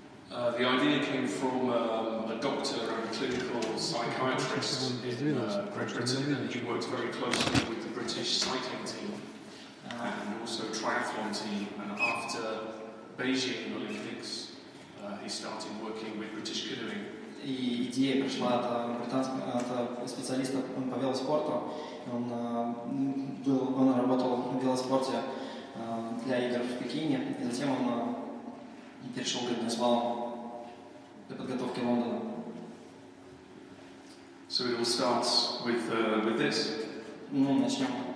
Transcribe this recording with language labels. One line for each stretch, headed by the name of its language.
English: The idea came from a doctor and a clinical psychiatrist in Great Britain, and he worked very closely with the British cycling team and also triathlon team. And after Beijing Olympics, he started working with British canoeing.
Russian: И идея пришла от специалиста по велоспорту. Он работал в велоспорте для игр в Пекине, и затем он перешел к гребному слалому для подготовки Лондона.
English: So it all starts with this.
Russian: Ну, начнем.